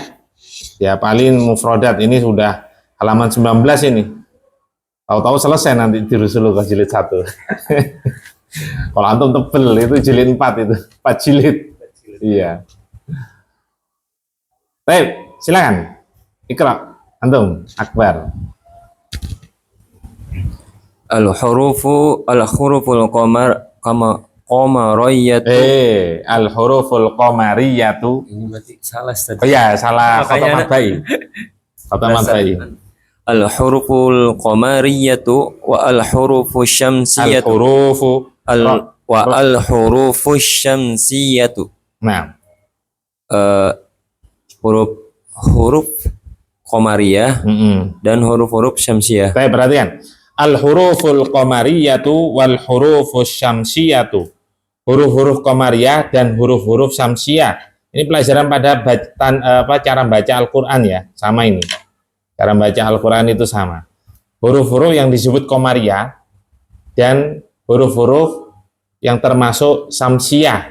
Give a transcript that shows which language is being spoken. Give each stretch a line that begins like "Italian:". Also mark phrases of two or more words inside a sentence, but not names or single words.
Indonesian: Dihafalin mufrodat, ini sudah halaman 19 ini. Tahu-tahu selesai nanti di Rusulu ke jilid 1. Kalau antum tebel itu jilid 4 itu, 4 jilid. Iya. Baik, silakan.
Arabic: اقرأ، أنتم, Akbar. الحروف القمرية. الحروف القمرية.
Indonesian: Ini berarti salah tadi. Oh iya, salah kata Makanya matbai. Kata matbai.
Arabic: الحروف القمرية والحروف الشمسية. Al-hurufu. والحروف الشمسية.
Indonesian: Nah, Huruf qamariyah dan huruf-huruf syamsiyah. saya perhatikan.
Arabic: الحروف القمرية والحروف الشمسية.
Indonesian: Huruf-huruf qamariyah dan huruf-huruf syamsiyah. Ini pelajaran pada cara baca Al-Qur'an ya, sama ini. Cara baca Al-Qur'an itu sama. Huruf-huruf yang disebut qamariyah dan huruf-huruf yang termasuk syamsiyah.